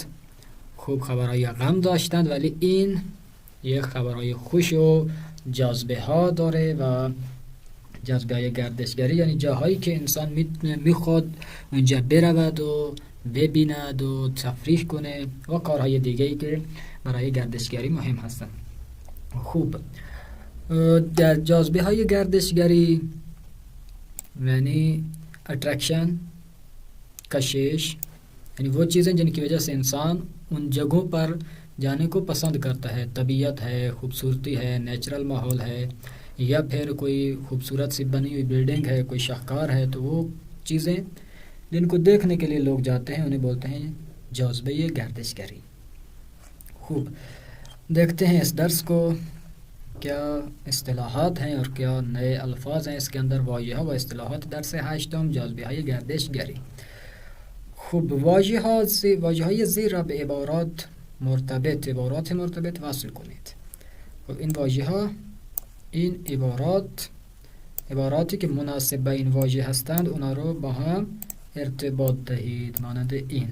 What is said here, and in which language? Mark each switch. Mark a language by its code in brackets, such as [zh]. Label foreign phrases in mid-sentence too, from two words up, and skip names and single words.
[fa] خوب خبرهای غم داشتند، ولی این یک خبرهای خوش و جاذبه ها داره و جاذبه های گردشگری یعنی جاهایی که انسان میخواد اونجا برود و ببیند و تفریح کنه و کارهای دیگه‌ای که برای گردشگری مهم هستند. خوب، در جاذبه های گردشگری یعنی [ur] اٹریکشن، کشش، یعنی وہ چیزیں جن کی وجہ سے انسان ان جگہوں پر جانے کو پسند کرتا ہے. طبیعت ہے، خوبصورتی ہے، نیچرل ماحول ہے، یا پھر کوئی خوبصورت سی بنی ہوئی بلڈنگ ہے، کوئی شاہکار ہے، تو وہ چیزیں جن کو دیکھنے کے لیے لوگ جاتے ہیں انہیں بولتے ہیں [fa] جاذبہ گردشگری. [ur] خوب، دیکھتے ہیں اس درس کو کیا اصطلاحات ہیں اور کیا نئے الفاظ ہیں اس کے اندر. [fa] واضح و اصطلاحات درس هشتم جاذبه های گردشگری. خوب، واژه‌های زیر را به عبارات مرتبط وصل کنید. خب این عباراتی که مناسب به این واژه هستند اونا رو با هم ارتباط دهید، مانند این.